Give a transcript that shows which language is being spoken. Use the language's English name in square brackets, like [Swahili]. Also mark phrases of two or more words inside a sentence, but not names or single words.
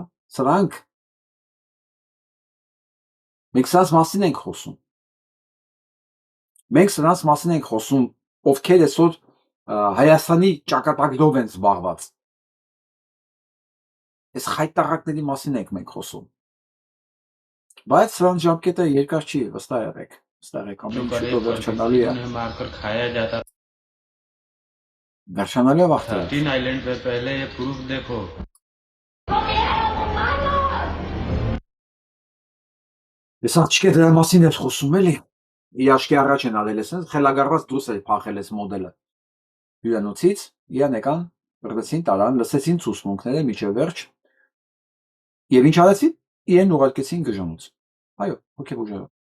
[Armenian] Սրանք մենք սրանց մասին ենք խոսում։ Մենք սրանց մասին ենք խոսում, ովքեր այսօր Հայաստանի ճակատագրով են զբաղված։ Այս խայտարակների մասին ենք մենք խոսում։ Բայց սրանց ժամկետը երկար չի, վստահ եղեք, ամեն ինչ վերջանալի է։ Վերջանալի է վաղ։ [Hindi] 13 आइलैंड पे पहले ये प्रूफ देखो। [Armenian] Ես աղջիկը դրա մասին եմ խոսում էլի։ Իր աչքի առաջ են արել էս, խելագարված դուրս է փախել էս մոդելը։ Հյուրանոցից իրան եկան, բռնեցին, տարան, լսեցին ցուսմունքները միջև վերջ։ Եվ ինչ արեցին։ Իրեն ուղարկեցին գժանոց։ Այո, հոգեբուժարան։